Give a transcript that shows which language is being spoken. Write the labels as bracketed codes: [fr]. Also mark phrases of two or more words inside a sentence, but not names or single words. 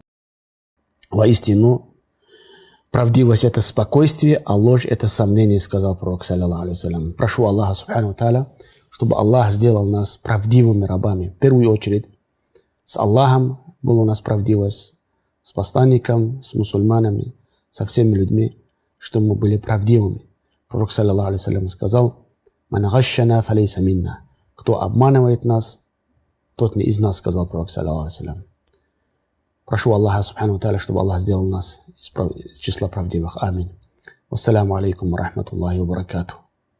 [ru] Воистину, правдивость – это спокойствие, а ложь – это сомнение, сказал пророк, [ar] صلى الله عليه وسلم. [ru] Прошу Аллаха, [ar] سبحانه تعالى, [ru] чтобы Аллах сделал нас правдивыми рабами. В первую очередь, с Аллахом была у нас правдивость, с посланником, с мусульманами, со всеми людьми, что мы были правдивыми. Пророк, [ar] صلى الله عليه وسلم, сказал: «من غشنا فليس منا». [ru] Кто обманывает нас, тот не из нас, сказал пророк, [ar] صلى الله عليه وسلم. [ru] Прошу Аллаха, [ar] سبحانه تعالى, [ru] чтобы Аллах сделал нас из числа правдивых. Аминь. [ar] والسلام عليكم ورحمة الله وبركاته.